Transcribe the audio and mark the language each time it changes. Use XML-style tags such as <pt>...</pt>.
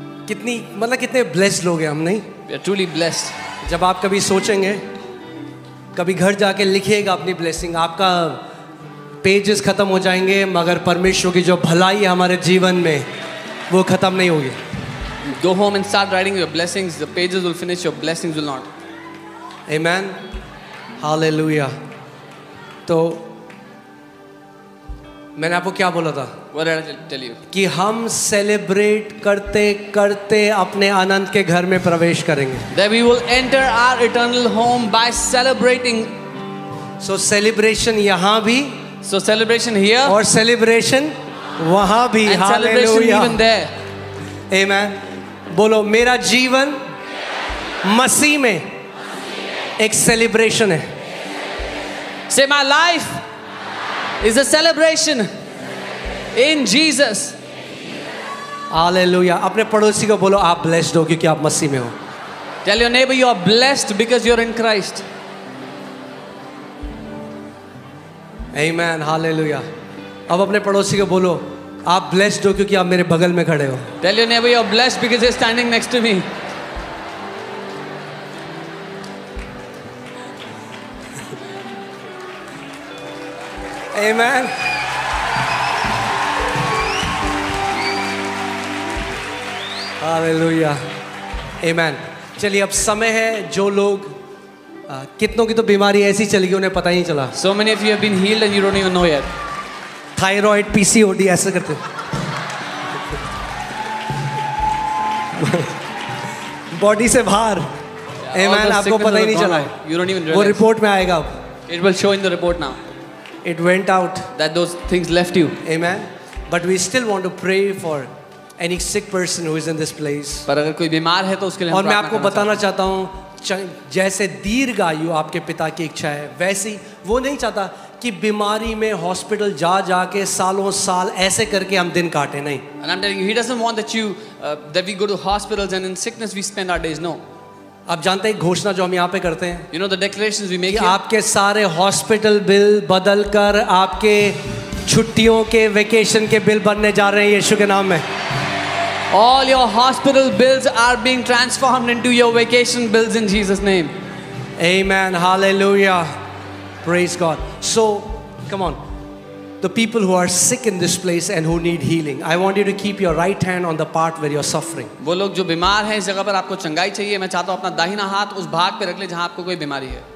<hi>कितने ब्लेस्ड लोग हैं हम, नहीं?</hi> <en>We are truly blessed. जब आप कभी सोचेंगे, कभी घर जाके लिखिएगा अपनी ब्लेसिंग, आपका पेजेस खत्म हो जाएंगे, मगर परमेश्वर की जो भलाई है हमारे जीवन में वो खत्म नहीं होगी. Go home and start writing your blessings. The pages will finish, your blessings will not. Amen. Hallelujah.</en> <hi>तो मैंने आपको क्या बोला था?</hi> <en>What did I tell you?</en> <hi>कि हम सेलिब्रेट करते करते अपने आनंद के घर में प्रवेश करेंगे.</hi> <en>That we will enter our eternal home by celebrating.</en> <hi>So celebration यहाँ भी,</hi> <en>So celebration here</en> <hi>और सेलिब्रेशन वहाँ भी.</hi> <en>and celebration even there. Amen.</en> <hi>बोलो, मेरा जीवन मसीह में एक सेलिब्रेशन है.</hi> <en>Say, my life is a celebration in Jesus.</en> <hi>Hallelujah. अपने पड़ोसी को बोलो, आप ब्लेस्ड हो क्योंकि आप मसीह में हो.</hi> <en>Tell your neighbor you are blessed because you're in Christ. Amen. Hallelujah.</en> <hi>अब अपने पड़ोसी को बोलो, आप ब्लेस्ड हो क्योंकि आप मेरे बगल में खड़े हो.</hi> <en>Tell your neighbor you're blessed because you're standing next to me. Amen. Hallelujah. Amen.</en> <hi>चलिए, अब समय है जो लोग कितनों की तो बीमारी ऐसी चली गई उन्हें पता ही नहीं चला.</hi> <en>So many of you have been healed and you don't even know yet.</en> <hi>Thyroid, PCOD ऐसे करते बॉडी से बाहर. Amen. आपको पता ही नहीं चला.</hi> <en>You don't even</en> <hi>वो</hi> <en>realize.</en> <hi>रिपोर्ट में आएगा अब.</hi> <en>It will show in the report now It went out. that those things left you. Amen. But we still want to pray for any sick person who is in this place.</en> <hi>पर अगर कोई बीमार है तो उसके लिए हम और मैं प्रार्थना आपको करना बताना चाहता हूँ, जैसे दीर्घ आयु आपके पिता की इच्छा है, वैसी वो नहीं चाहता कि बीमारी में हॉस्पिटल जा जाके सालों साल ऐसे करके हम दिन काटे. नहीं.</hi> <en>And I'm telling you, he doesn't want that that we go to hospitals and in sickness we spend our days. No.</en> <hi>आप जानते हैं घोषणा जो हम यहाँ पे करते हैं,</hi> <en>You know the declarations we make</en> <hi>कि</hi> <en>here?</en> <hi>आपके सारे हॉस्पिटल बिल बदल कर आपके छुट्टियों के, वेकेशन के बिल बनने जा रहे हैं यीशु के नाम में.</hi> <en>All your hospital bills are being transformed into your vacation bills in Jesus' name. Amen. Hallelujah. Praise God. So, come on. The people who are sick in this place and who need healing, I want you to keep your right hand on the part where you're suffering.</en> <hi>वो लोग जो बीमार हैं इस जगह पर आपको चंगाई चाहिए, मैं चाहता हूँ अपना दाहिना हाथ उस भाग पे रख ले जहाँ आपको कोई बीमारी है.</hi>